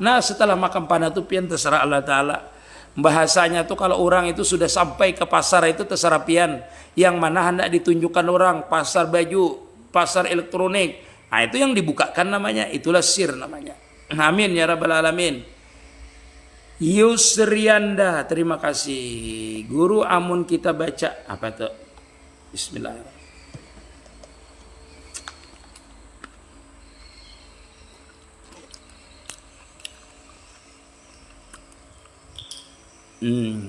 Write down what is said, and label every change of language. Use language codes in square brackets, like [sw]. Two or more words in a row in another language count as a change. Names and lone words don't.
[bjn] Nah, setelah makam panah itu pian terserah Allah Ta'ala. Bahasanya tuh kalau orang itu sudah sampai ke pasar itu terserah pian. [id] Yang mana hendak ditunjukkan orang, pasar baju, pasar elektronik. Nah, itu yang dibukakan namanya, itulah sir namanya. [ar] آمين يا رب العالمين. [id] Yusrianda, terima kasih. [bjn] Guru amun kita baca apa tuh? Bismillah.